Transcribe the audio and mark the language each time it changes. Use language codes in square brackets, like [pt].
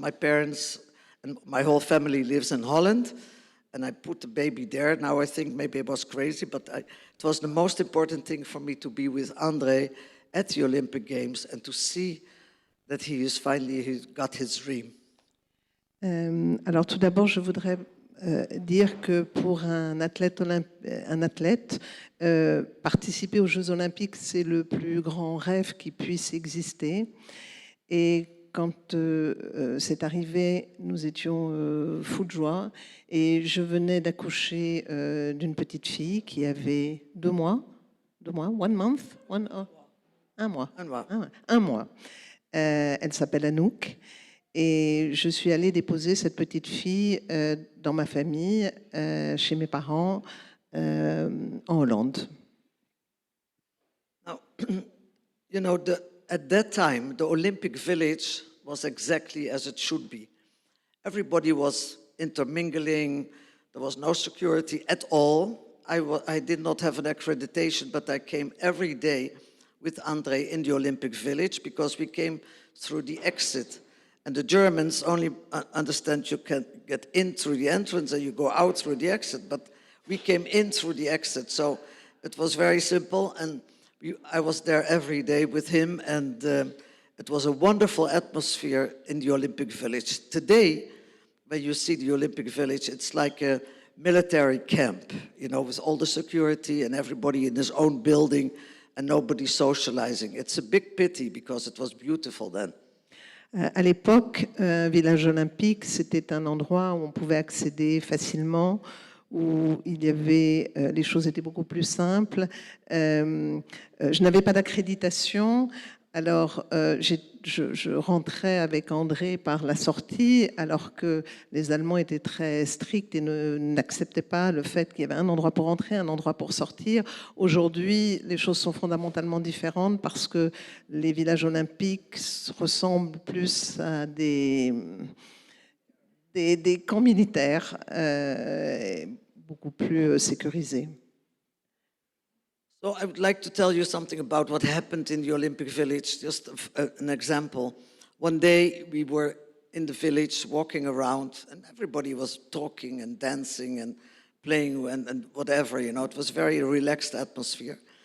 [en] My parents and my whole family lives in Holland, and I put the baby there. Now I think maybe I was crazy, but it was the most important thing for me to be with André at the Olympic Games and to see that he got his dream. [fr] Alors tout d'abord, je voudrais dire que pour un athlète, participer aux Jeux Olympiques, c'est le plus grand rêve qui puisse exister. Et quand c'est arrivé, nous étions fous de joie. Et je venais d'accoucher d'une petite fille qui avait 2 mois. 2 mois, un mois. Elle s'appelle Anouk. Et je suis allée déposer cette petite fille dans ma famille, chez mes parents, en Hollande. [en] Now, you know, at that time, the Olympic Village was exactly as it should be. Everybody was intermingling. There was no security at all. I did not have an accreditation, but I came every day with André in the Olympic Village because we came through the exit. And the Germans only understand you can get in through the entrance and you go out through the exit, but we came in through the exit. So it was very simple, and I was there every day with him, and it was a wonderful atmosphere in the Olympic Village. Today, when you see the Olympic Village, it's like a military camp, you know, with all the security and everybody in his own building and nobody socializing. It's a big pity because it was beautiful then. [fr] À l'époque, Village Olympique, c'était un endroit où on pouvait accéder facilement, où il y avait, les choses étaient beaucoup plus simples. Je n'avais pas d'accréditation, alors je rentrais avec André par la sortie, alors que les Allemands étaient très stricts et n'acceptaient pas le fait qu'il y avait un endroit pour entrer, un endroit pour sortir. Aujourd'hui, les choses sont fondamentalement différentes parce que les villages olympiques ressemblent plus à des camps militaires, beaucoup plus sécurisés. [en] So I would like to tell you something about what happened in the Olympic Village, just an example. One day we were in the village walking around and everybody was talking and dancing and playing and whatever, you know, it was a very relaxed atmosphere.